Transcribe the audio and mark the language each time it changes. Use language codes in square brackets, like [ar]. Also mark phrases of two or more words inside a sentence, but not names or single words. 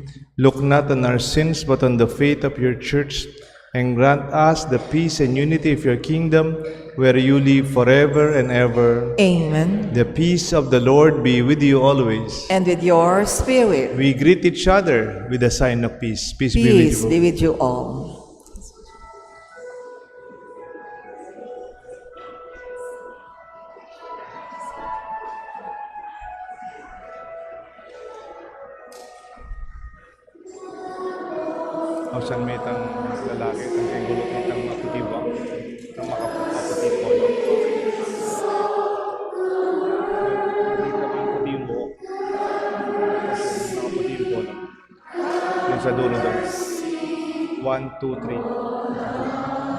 [en] Look not on our sins, but on the faith of your church, and grant us the peace and unity of your kingdom, where you live forever and ever. Amen. The peace of the Lord be with you always. And with your spirit. We greet each other with a sign of peace. Peace be with Peace you. be with you all. [pam] O saan may itang lalaki, itang kengulot, itang makutiba, itang makaputi po. [tl] Nakita mo yung puti yung buhok. Nakaputi yung polo. Yung sa dulo doon. 1, 2, 3.